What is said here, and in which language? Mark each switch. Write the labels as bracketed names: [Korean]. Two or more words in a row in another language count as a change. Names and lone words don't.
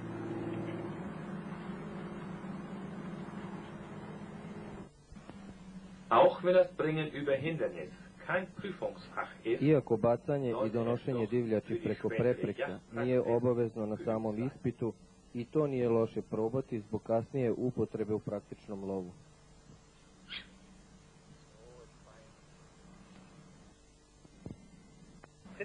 [German] Auch wenn das Bringen über Hindernis kein Prüfungsfach ist, [Serbian] Iako bacanje i donošenje divljači preko prepreka nije obavezno na samom ispitu, i to nije loše probati zbog kasnije upotrebe u praktičnom lovu. [German] Sit.